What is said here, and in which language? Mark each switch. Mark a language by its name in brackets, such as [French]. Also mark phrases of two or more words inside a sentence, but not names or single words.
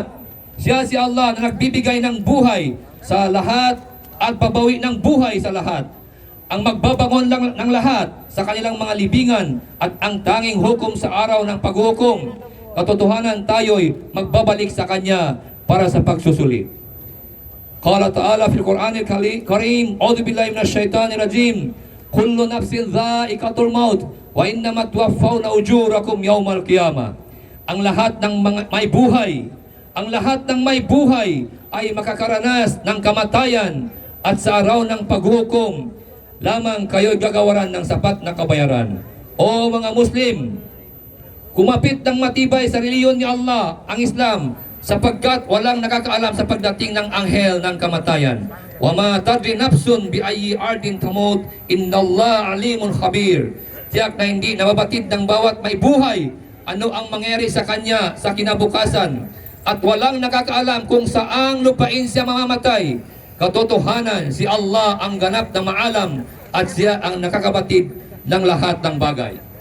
[Filipino] Si Allah na nagbibigay ng buhay sa lahat at babawi ng buhay sa lahat. Ang magbabangon lang ng lahat sa kanilang mga libingan at ang tanging hukom sa araw ng paghukom. Katotohanan tayo'y magbabalik sa Kanya para sa pagsusulit. [Arabic] قال تعالى في القرآن الكريم أعوذ بالله من الشيطان الرجيم كل نفس ذائقة الموت وإنما توفون أجوركم يوم القيامة. [Filipino] Ang lahat ng may buhay, ang lahat ng may buhay ay makakaranas ng kamatayan at sa araw ng paghukom, lamang kayo'y gagawaran ng sapat na kabayaran. O mga Muslim, kumapit ng matibay sa reliyon ni Allah, ang Islam, sapagkat walang nakakaalam sa pagdating ng anghel ng kamatayan. [Arabic] وما تدري نفس بأي أرض تموت إن الله عليم خبير. [Filipino] Tiyak na hindi nababatid ng bawat may buhay ano ang mangyari sa kanya sa kinabukasan, at walang nakakaalam kung saang lupain siya mamamatay. Katotohanan, si Allah ang ganap na maalam at siya ang nakakabatid ng lahat ng bagay.